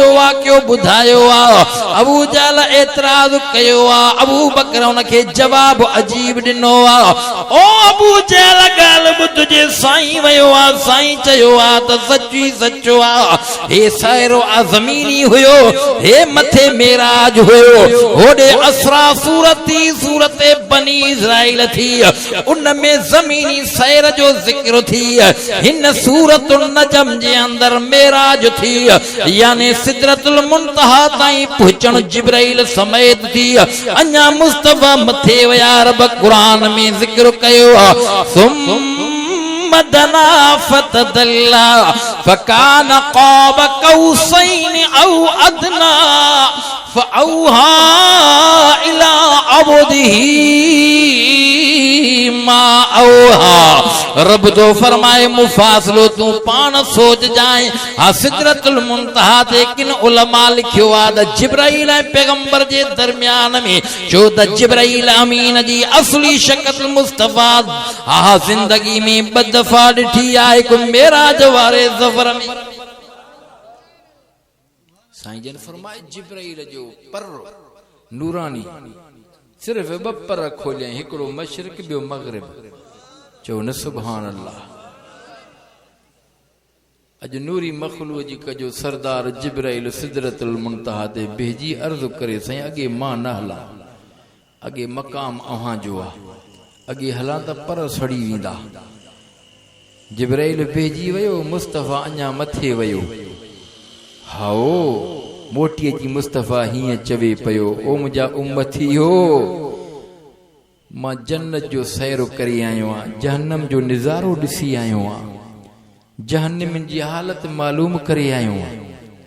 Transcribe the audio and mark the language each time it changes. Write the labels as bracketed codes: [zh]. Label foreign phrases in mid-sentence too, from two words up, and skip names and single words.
[sd] वाक़ियो ॿुधायो आ अबू जहल एतराज़ कयो आ अबू बकर उनखे जवाब अजीब ॾिनो आ ओ अबू जहल ॻाल्हि ॿुध जे साईं वियो आ साईं चयो आ त सची सचो आ हे सायरो आ ज़मीनी हुयो हे मथे मेराज हुयो होडे असरा सूरत बनी इस्राइल थी उन में जमीनी सैर जो जिक्र थी हिन सूरत नजम जे अंदर मेराज थी यानी सिदरतुल मुंतहा ताईं पहुचण जिब्राइल समेत थी अञा मुस्तफा मथे विया रब कुरान में जिक्र कयो [ar] دنا فتدلى فكان قاب قوسين أو أدنى فأوحى إلى عبده ما أوحى [sd] रब तो फरमाए मुफासलो तू पान सोच जाए हा सिदरतुल मुंतहा ते किन उलमा लिखियो आ द जिब्राइल ऐं पैगंबर जे दरमियान में छो त जिब्राइल अमीन जी असली शक्ल मुस्तफा हा जिंदगी में ॿ दफ़ा ॾिठी आहे को मेराज वारे सफ़र में साईं जन फरमाए जिब्राइल जो पर नूरानी सिर्फ 2 पर खोलिया हिकिड़ो मशरिक ॿियो मग़रिब चओ न [ar] سبحان الله [sd] अॼु नूरी मखलूअ जी कजो सरदार जिब्राइल सिदरतुल मुंतहा ते भेजी अर्ज़ करे साईं अॻे मां न हलां, अॻे मक़ाम अव्हां जो आहे, अॻे हलां त पर सड़ी वेंदा। जिब्राइल भेजी वियो, मुस्तफ़ा अञा मथे वियो। हाओ मोटी अची मुस्तफ़ा हीअं चवे पियो, ओ मुंहिंजा उम्मतियो, मां जन्नत जो सैरो करे आयो आहियां, जहन्नम जो नज़ारो ॾिसी आयो आहियां, जहन्नम जी हालत मालूम करे आयो आहियां।